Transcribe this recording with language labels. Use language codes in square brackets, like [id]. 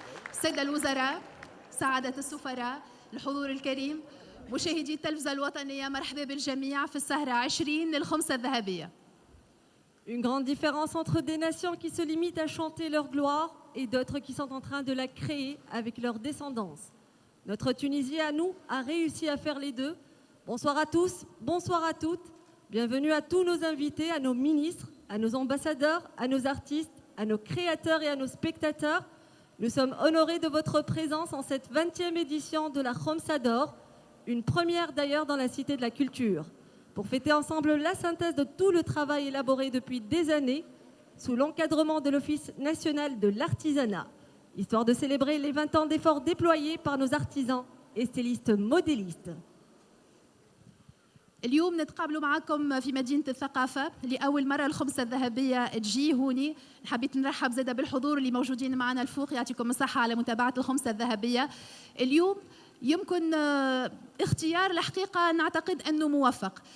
[ar] السادة الوزراء، سعادة السفراء، الحضور الكريم، مشاهدي التلفزة الوطنية، مرحبا بالجميع في السهرة 20 للخمسة الذهبية. [fr] Une grande différence entre des nations qui se limitent à chanter leur gloire et d'autres qui sont en train de la créer avec leur descendance. Notre Tunisie, à nous, a réussi à faire les deux. Bonsoir à tous, bonsoir à toutes. Bienvenue à tous nos invités, à nos ministres, à nos ambassadeurs, à nos artistes, à nos créateurs et à nos spectateurs. Nous sommes honorés de votre présence en cette 20e édition de la Khomsa d'Or, une première d'ailleurs dans la Cité de la Culture, pour fêter ensemble la synthèse de tout le travail élaboré depuis des années sous l'encadrement de l'Office national de l'artisanat, histoire de célébrer les 20 ans d'efforts déployés par nos artisans et stylistes modélistes. [ar] اليوم نتقابلوا معكم في مدينة الثقافة لأول مرة الخمسة الذهبية تجي هوني. حبيت نرحب زادة بالحضور اللي موجودين معنا الفوق، يعطيكم الصحة على متابعة الخمسة الذهبية. اليوم يمكن اختيار الحقيقة نعتقد أنه موفق.